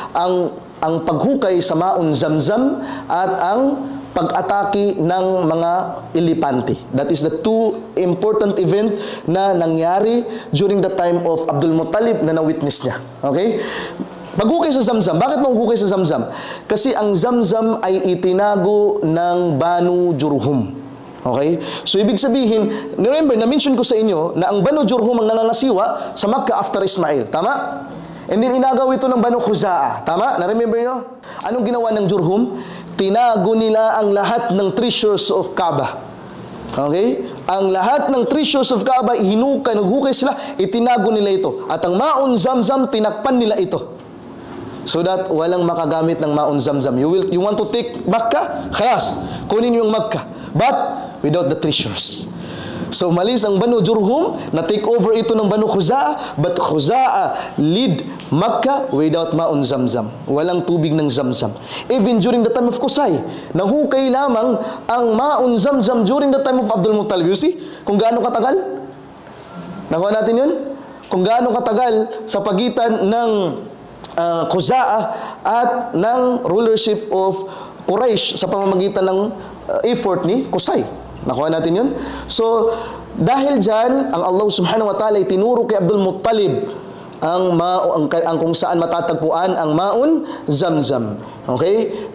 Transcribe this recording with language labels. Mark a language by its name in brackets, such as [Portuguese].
[Filipino] Ang paghukay sa Maun Zamzam at ang pag-atake ng mga elepante. [English] That is the 2 important event na nangyari during the time of Abdul Muttalib na na-witness niya. [Filipino] Okay? Paghukay sa Zamzam. Bakit maghukay sa Zamzam? Kasi ang Zamzam ay itinago ng Banu Jurhum. Okay? So, ibig sabihin, remember, na-mention ko sa inyo na ang Banu Jurhum ang nangangasiwa sa Makkah after Ismail. Tama? And then, inagaw ito ng Banu Khuza'a. Tama? Na-remember nyo? Anong ginawa ng Jurhum? Tinago nila ang lahat ng treasures of Kaaba. Okay? Ang lahat ng treasures of Kaaba, naghukay sila, itinago nila ito. At ang Maun Zamzam, tinakpan nila ito. So that walang makagamit ng Maun Zamzam. [English] You want to take Makkah? [Filipino] Khayas. Kunin yung Makkah. [English] But without the treasures. So malis ang Banu Jurhum, na-take over ito ng Banu Khuza'a, but Khuza'a lead Makkah without Maun Zamzam. [Filipino] Walang tubig ng Zamzam. [English] Even during the time of Qusay, [Filipino] nahukay lamang ang Maun Zamzam [English] during the time of Abdul Muttalib. You see? [Filipino] Kung gaano katagal? Nakuha natin yun? Kung gaano katagal sa pagitan ng Khuza'a at ng rulership of Quraysh sa pamamagitan ng effort ni Qusay. Nakuha natin yun? So, dahil dyan, ang Allah subhanahu wa ta'ala ay tinuro kay Abdul Muttalib ang kung saan matatagpuan ang Maun Zamzam. Okay?